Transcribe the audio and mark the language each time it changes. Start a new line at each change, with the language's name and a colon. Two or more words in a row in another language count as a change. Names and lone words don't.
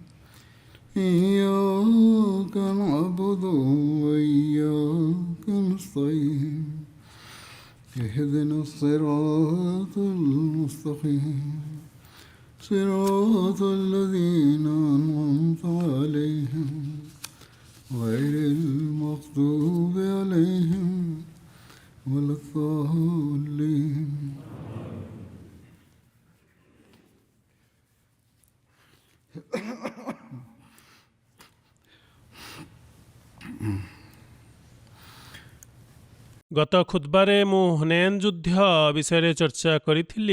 Arabic: إياك نعبد وإياك نستعين اهدنا الصراط المستقيم صراط الذين أنعمت عليهم غير المغضوب عليهم ولا الضالين.
Odia: ଗତ ଖୁତବାରେ ମୁଁ ହୁନେନ୍ ଯୁଦ୍ଧ ବିଷୟରେ ଚର୍ଚ୍ଚା କରିଥିଲି।